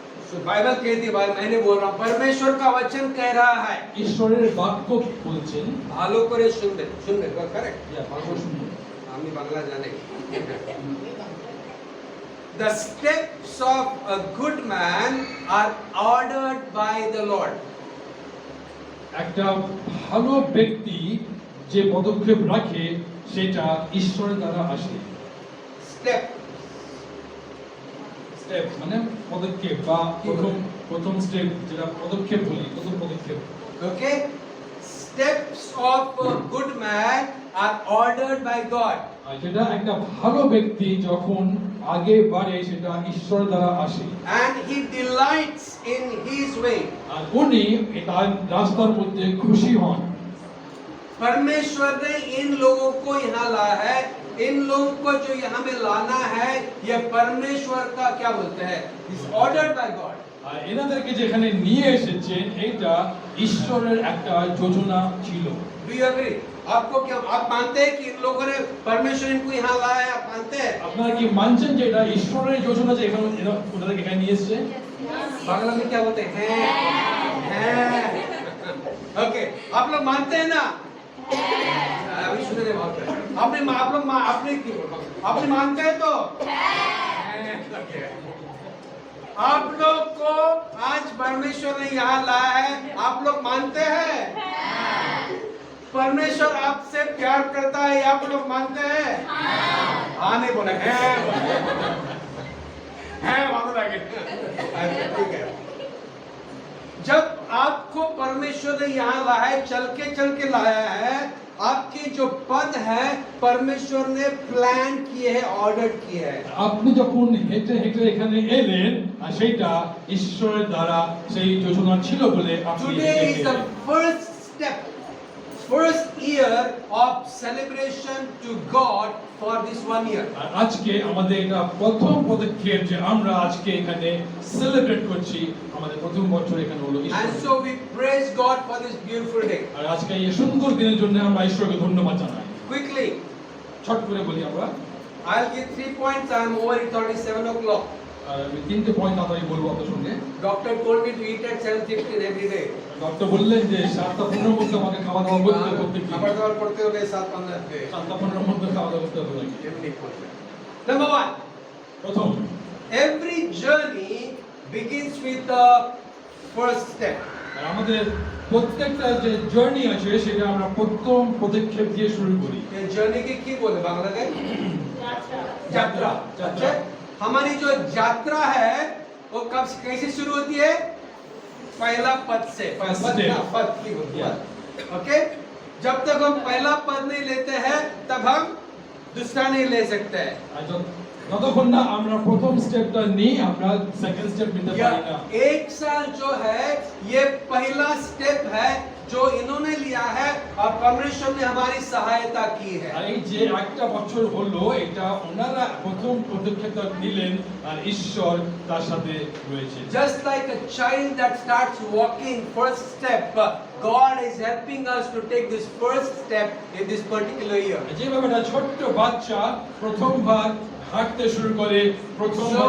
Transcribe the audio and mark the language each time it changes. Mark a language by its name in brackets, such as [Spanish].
[Hindi] So Bible कहती है, भाई मैंने बोल रहा हूँ, परमेश्वर का वचन कह रहा है। [Bangla] ঈশ্বরের বাক্য বলছেন, ভালো করে শুনবেন, करेक्ट? ইয়া বাক্য শুনুন। আমি বাংলা জানি। [English] The steps of a good man are ordered by the Lord. [Bangla] একটা ভালো ব্যক্তি যে পদক্ষেপ রাখে সেটা ঈশ্বরের দ্বারা আসে। [English] Step. [Bangla] স্টেপ মানে পদক্ষেপ বা প্রথম স্টেপ, যেটা পদক্ষেপ বলি, প্রথম পদক্ষেপ। [English] Okay? Steps of a good man are ordered by God. [Bangla] আর যেটা একটা ভালো ব্যক্তি যখন আগে বাড়ে সেটা ঈশ্বর দ্বারা আসে। [English] And he delights in his way. [Bangla] আর উনি তার রাস্তার মধ্যে খুশি হন। [Hindi] परमेश्वर ने इन लोगों को यहाँ लाया है, इन लोगों को जो यहाँ में लाना है, ये परमेश्वर का क्या बोलते हैं, [English] Is ordered by God. [Bangla] আর এনাদেরকে যেখানে নিয়ে এসেছেন এটা ঈশ্বরের একটা যোজনা ছিল। [English] Do you agree? [Hindi] आपको क्या, आप मानते हैं कि इन लोगों ने परमेश्वर इनको यहाँ लाया है? आप मानते हैं? [Bangla] আপনারা কি মানছেন যে এটা ঈশ্বরের যোজনা যে এখানে ওনাদেরকে এখানে নিয়ে এসেছে? [Hindi] बांग्ला में क्या बोलते हैं? हैं। ओके, आप लोग मानते हैं ना? अभी सुने नहीं बात है। आप लोग आपने की आपने मानते हैं तो? ओके। आप लोग को आज परमेश्वर ने यहाँ लाया है, आप लोग मानते हैं? परमेश्वर आपसे प्यार करता है, आप लोग मानते हैं? हाँ नहीं बोले हैं, मालूम लगे। ठीक है। जब आपको परमेश्वर ने यहाँ लाया है, चल के लाया है, आपके जो पद है परमेश्वर ने प्लान किए हैं, ऑर्डर किए हैं। [Bangla] আপনি যখন হেঁটে হেঁটে এখানে এলেন আর সেটা ঈশ্বরের দ্বারা সেই যোজনা ছিল বলে আপনি [English] Today is the first step, first year of celebration to God for this 1 year. [Bangla] আর আজকে আমাদের এটা প্রথম পদক্ষেপ যে আমরা আজকে এখানে সেলিব্রেট করছি আমাদের প্রথম বছর এখানে হলো। [English] And so we praise God for this beautiful day. [Bangla] আর আজকে এই সুন্দর দিনের জন্য আমরা ঈশ্বরকে ধন্যবাদ জানাই। [English] Quickly, [Bangla] ছোট করে বলি আমরা। [English] I'll give 3 points. I'm over. It's already 7 o'clock. [Bangla] আর আমি তিনটে পয়েন্ট তাড়াতাড়ি বলবো আপনার সঙ্গে। [English] Doctor told me to eat at 7:15 every day. [Bangla] Doctor বললেন যে 7:15 মধ্যে আমাকে খাওয়া দাওয়া করতে হবে প্রত্যেকদিন। খাবার দাবার করতে হবে 7:15 पे। 7:15 মধ্যে খাওয়া দাওয়া করতে হবে নাকি? এমনি করবে। [English] Number 1. [Bangla] প্রথম, [English] Every journey begins with the first step. [Bangla] আর আমাদের প্রত্যেকটা যে জার্নি আছে সেটা আমরা প্রথম পদক্ষেপ দিয়ে শুরু করি। [Hindi] ये जर्नी की की बोले बांग्ला में? यात्रा। अच्छा, हमारी जो यात्रा है वो कब कैसे शुरू होती है? पहला पद से। [English] First [Hindi] पद [English] step. [Hindi] ना, पद की बोलते [English] Yeah. [Hindi] हैं। ओके, जब तक हम पहला पद नहीं लेते हैं तब हम दूसरा नहीं ले सकते हैं। [Bangla] আর যতক্ষণ না আমরা প্রথম স্টেপটা নিই আমরা সেকেন্ড স্টেপ নিতে পারি না। [Hindi] यह 1 साल जो है ये पहला स्टेप है जो इन्होंने लिया है और परमेश्वर ने हमारी सहायता की है। [Bangla] আর এই যে একটা বছর হলো এটা ওনারা প্রথম পদক্ষেপটা নিলেন আর ঈশ্বর তার সাথে রয়েছে। [English] Just like a child that starts walking first step, God is helping us to take this first step in this particular year. [Bangla] যেভাবে একটা ছোট্ট বাচ্চা প্রথমবার হাঁটতে শুরু করে প্রথমবার